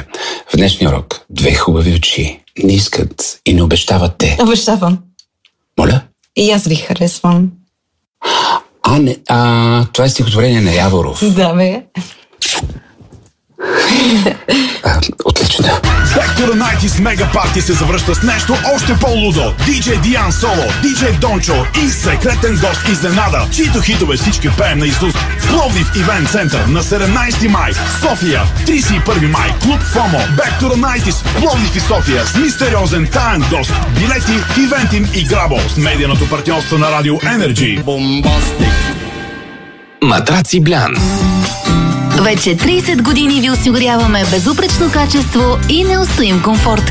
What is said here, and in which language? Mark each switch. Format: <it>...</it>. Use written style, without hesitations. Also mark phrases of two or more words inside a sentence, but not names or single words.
<bg>В днешния урок 2 хубави очи не искат и не обещават те. Обещавам. Моля? И аз ви харесвам. Това е стихотворение на Яворов. Да, бе. Отлично. Back to the 90s Мега Парти се завръща с нещо още по-лудо. DJ Диан Соло, DJ Дончо и секретен гост изненада, чието хитове всички пеем на Исус. Пловдив Ивент Център на 17 май. София, 31 май. Клуб ФОМО. Back to the 90s Пловдив и София с мистериозен таен гост. Билети в Ивентим и Грабо с медийното партньорство на Радио Energy. Бомбастик. Матраци Блян. Вече 30 години ви осигуряваме безупречно качество и неустоим комфорт.</bg>